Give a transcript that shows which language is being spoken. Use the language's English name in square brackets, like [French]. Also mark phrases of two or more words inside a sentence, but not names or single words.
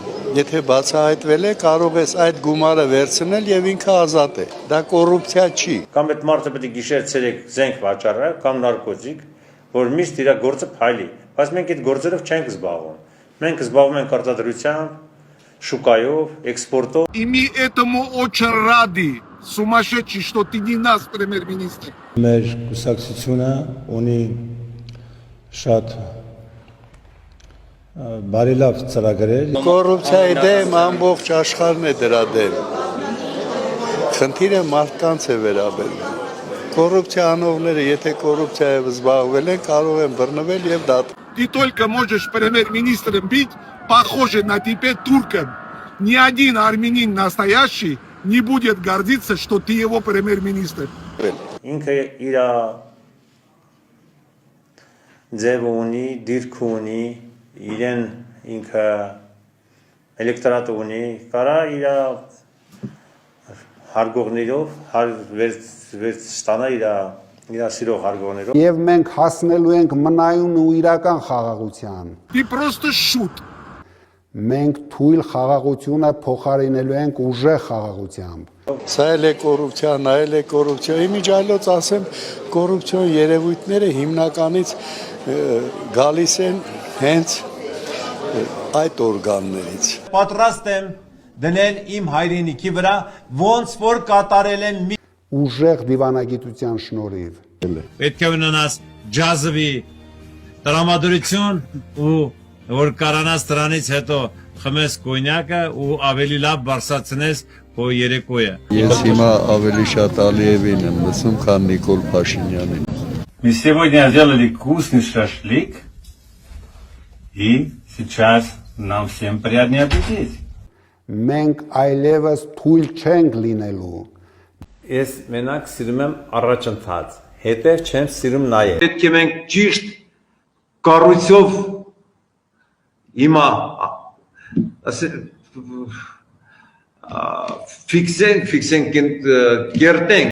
[Armenian] Եթե բացահայտվել է, կարող ես այդ գումարը վերցնել եւ ինքը ազատ է։ Դա կոռուպցիա չի։ Կամ այդ մարդը պետք է գիշեր ցերեկ զենք վաճառի, կամ նարկոտիկ, որ միշտ իր գործը փայլի։ Բայց մենք այդ գործերով չենք զբաղվում։ Մենք զբաղվում ենք արտադրությամբ, շուկայով, էքսպորտով։ [Russian] И мы этому очень рады, сумасшедший, что ты не нас, премьер-министр. [Armenian] Մեր կուսակցությունը ունի շատ բարելավ ծրագրեր։ Կոռուպցիայի դեմ ամբողջ աշխարհն է դրա դեմ։ Խնդիրը մարդկանց է վերաբերում։ Կոռուպցիա անողները, եթե կոռուպցիայով զբաղվել են, կարող են բռնվել եւ դատ։ [Russian] Ты только можешь премьер-министром быть, похожий на тебя турком. Ни один армянин настоящий не будет гордиться, что ты его премьер-министр. [Armenian] Ինքը իր ձևը ունի, դիրք ունի, իրեն ինքը էլեկտորատ ունի, կարա իր հարգողներով ստանա իր սիրող հարգողներով։ Եվ մենք հասնելու ենք մնայուն ու իրական խաղաղության։ [Russian] Ты просто шут. [Armenian] Մենք թույլ խաղաղությունը փոխարինելու ենք ուժեղ խաղաղությամբ։ Սա էլ է կոռուպցիա, նա էլ է կոռուպցիա։ Իմիջիայլոց ասեմ, կոռուպցիոն երևույթները հիմնականից գալիս են հենց այդ օրգաններից։ Պատրաստ եմ դնել իմ հայրենիքի վրա, ոնց որ կատարել են մի Ուժեղ դիվանագիտության շնորհիվ։ պետք է ունենաս ջազովի տրամադրություն ու որ կարանաս դրանից հետո խմես կոնյակը ու ավելի լավ բարձրացնես քո երեկոյը։ Ես հիմա ավելի շատ Ալիևին եմ լսում, քան Նիկոլ Փաշինյանին։ [Russian] Мы сегодня сделали вкусный шашлык, и сейчас нам всем приятный аппетит. [Armenian] Մենք այլևս թույլ չենք լինելու։ Ես մենակ սիրում եմ առաջընթաց, հետև չեմ սիրում նայել։ Պետք է մենք ճիշտ կառույցով հիմա ֆիքսենք կերտենք։